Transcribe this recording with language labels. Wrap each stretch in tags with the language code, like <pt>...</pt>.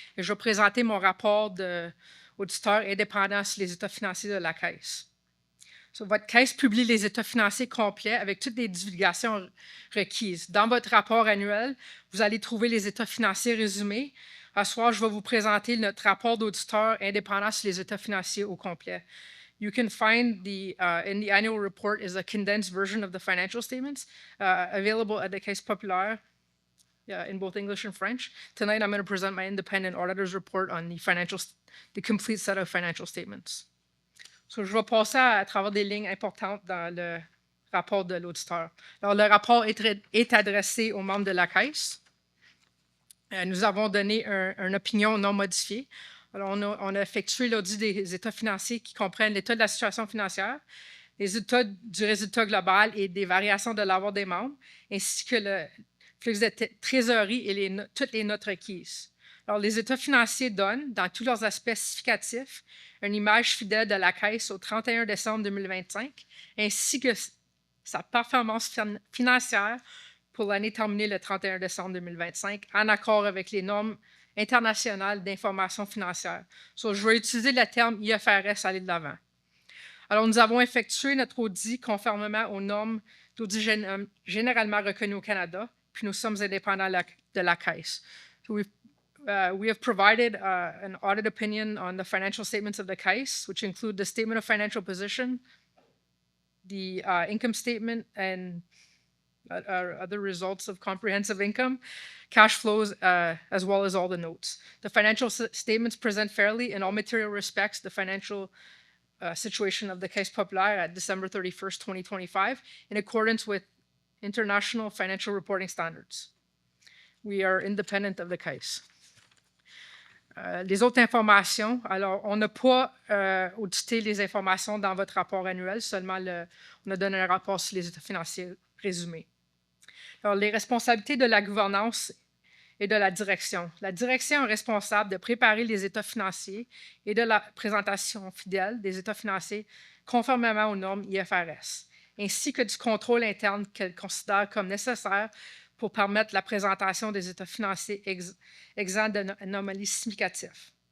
<fr>Et je vais présenter mon rapport d'auditeur indépendant sur les états financiers de la Caisse. Votre Caisse publie les états financiers complets avec toutes les divulgations requises. Dans votre rapport annuel, vous allez trouver les états financiers résumés. À ce soir, je vais vous présenter notre rapport d'auditeur indépendant sur les états financiers au complet.</fr> <en>You can find in the annual report is a condensed version of the financial statements available at the Caisse populaire in both English and French. Tonight, I'm going to present my independent auditor's report on the complete set of financial statements.</en> <fr>Je vais passer à travers des lignes importantes dans le rapport de l'auditeur. Alors, le rapport est adressé aux membres de la Caisse. Nous avons donné une opinion non modifiée. Alors, on a effectué l'audit des états financiers qui comprennent l'état de la situation financière, les états du résultat global et des variations de l'avoir des membres, ainsi que le flux de trésorerie et toutes les notes requises. Alors, les états financiers donnent, dans tous leurs aspects significatifs, une image fidèle de la Caisse au 31 décembre 2025, ainsi que sa performance financière pour l'année terminée le 31 décembre 2025, en accord avec les normes internationales d'information financière. Je vais utiliser le terme IFRS à aller de l'avant. Alors, nous avons effectué notre audit conformément aux normes d'audit généralement reconnues au Canada, puis nous sommes indépendants de la Caisse.</fr> <en>We have provided an audit opinion on the financial statements of the Caisse, which include the statement of financial position, the income statement, and other results of comprehensive income, cash flows, as well as all the notes. The financial statements present fairly in all material respects the financial situation of the Caisse populaire at December 31st, 2025, in accordance with international financial reporting standards. We are independent of the Caisse.</en> <fr>Les autres informations, alors, on n'a pas audité les informations dans votre rapport annuel, seulement on a donné un rapport sur les états financiers résumés. Alors, les responsabilités de la gouvernance et de la direction. La direction est responsable de préparer les états financiers et de la présentation fidèle des états financiers conformément aux normes IFRS, ainsi que du contrôle interne qu'elle considère comme nécessaire pour permettre la présentation des états financiers exempts d'anomalies significatives.</fr>